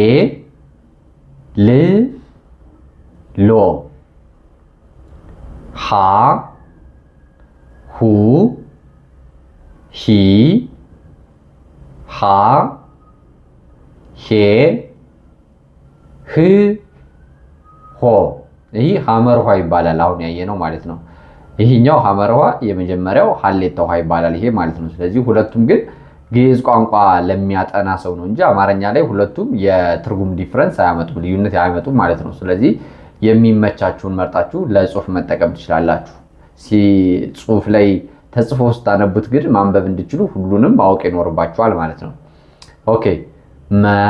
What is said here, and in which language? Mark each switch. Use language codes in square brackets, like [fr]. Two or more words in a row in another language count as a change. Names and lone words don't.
[am] ል ሎ ሀ ሁ ሂ ሃ ሄ ህ ሆ። ይህ ሐመርኋ ይባላል። አሁን ያየነው ማለት ነው። ይህኛው ሐመርኋ፣ የመጀመሪያው ሀሌታ ውሃ ይባላል ይሄ ማለት ነው። ስለዚህ ሁለቱም ግን ግዕዝ ቋንቋ ለሚያጠና ሰው ነው እንጂ አማርኛ ላይ ሁለቱም የትርጉም ዲፍረንስ አያመጡም፣ ልዩነት አያመጡም ማለት ነው። ስለዚህ የሚመቻችሁን መርጣችሁ ለጽሁፍ መጠቀም ትችላላችሁ። ጽሁፍ ላይ ተጽፎ ስታነቡት ግን ማንበብ እንድችሉ ሁሉንም ማወቅ ይኖርባችኋል ማለት ነው። ኦኬ መ